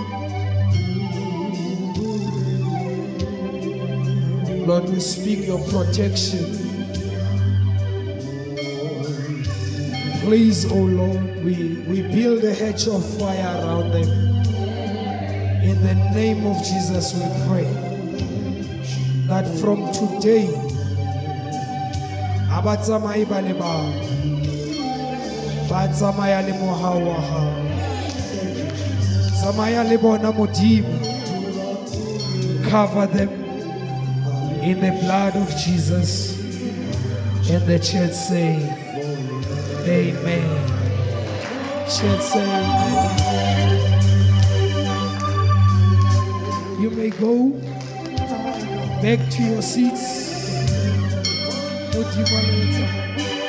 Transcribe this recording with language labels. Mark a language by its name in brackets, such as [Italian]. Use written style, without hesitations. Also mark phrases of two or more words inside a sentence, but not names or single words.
[English] Lord, we speak your protection. Please, oh Lord, we build a hedge of fire around them. In the name of Jesus, we pray that from today, [Southern Sotho] abatsamai ba le bao, ba tsamaya le mohau wa hao, tsamaya le bona Modimo. [English] Cover them in the blood of Jesus. And the church say, Amen. Church say, Amen. You may go back to your seats.